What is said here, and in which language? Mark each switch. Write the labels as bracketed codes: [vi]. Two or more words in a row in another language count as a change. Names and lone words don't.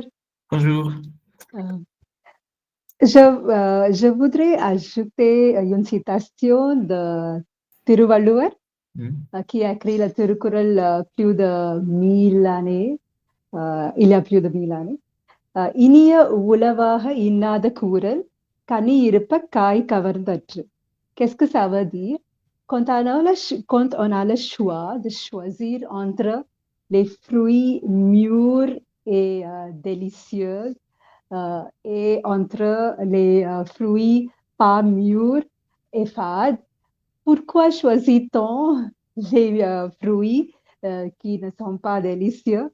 [fr] Bonjour. Je voudrais ajouter une citation de Tiruvalluvar qui a écrit le Tirukkural plus de 1000 années, il y a plus de 1000 années. [ta] இனிய உளவாக இன்னாத கூறல் கனி இருப்ப காய் கவர்ந்தற்று. [fr] Qu'est-ce que ça veut dire? Quand on a le choix de choisir entre les fruits mûrs et délicieux et entre les fruits pas mûrs et fades, pourquoi choisit-on les fruits qui ne sont pas délicieux?